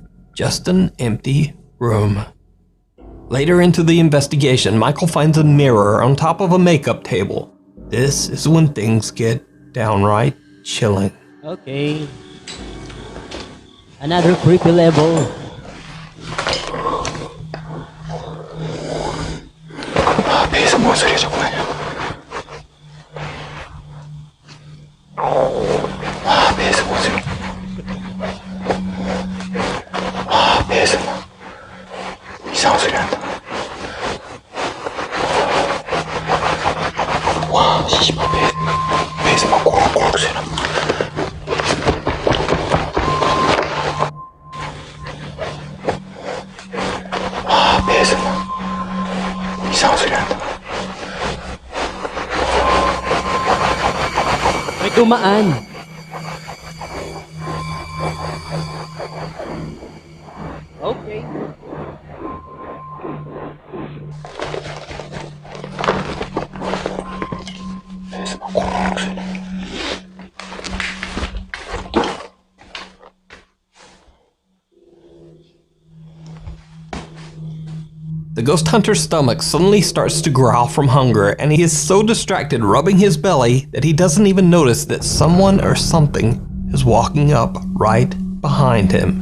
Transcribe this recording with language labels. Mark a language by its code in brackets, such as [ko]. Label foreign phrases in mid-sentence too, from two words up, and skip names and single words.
[en] Just an empty room. Later into the investigation, Michael finds a mirror on top of a makeup table. This is when things get downright chilling. Okay. Another creepy level. [ko] 배에서 뭔 소리야 자꾸 나냐? 배에서 뭔 소리? 배에서 이상한 소리 난다. 씨발 배에서 막 꼬락꼬락 소리 나. 배에서 이상한 소리 난다. [tl] May dumaan. Okay. [ko] 배에서 막 꼬락꼬락 소리 나. [en] The ghost hunter's stomach suddenly starts to growl from hunger, and he is so distracted rubbing his belly that he doesn't even notice that someone or something is walking up right behind him.